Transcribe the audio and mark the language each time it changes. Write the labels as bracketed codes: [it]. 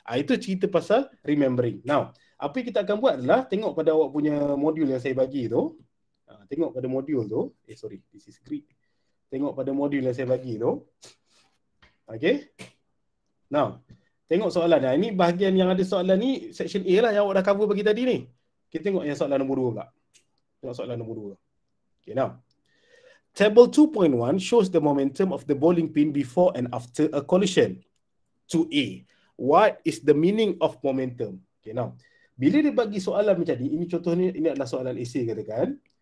[ms] Itu cerita pasal remembering. Now, apa yang kita akan buat adalah tengok pada awak punya modul yang saya bagi tu. Tengok pada modul tu. [en] This is Greek. [ms] Tengok pada modul yang saya bagi tu. Okay. Now, tengok soalan. Ini bahagian yang ada soalan ni, section A lah yang awak dah cover bagi tadi ni. Kita tengok yang soalan nombor 2 pula. Tengok soalan nombor 2. Okay, now. [en] Table 2.1 shows the momentum of the bowling pin before and after a collision. 2A. What is the meaning of momentum? Okay, now. [ms] Bila dia bagi soalan macam ni, ini contohnya, ini adalah soalan esei katakan.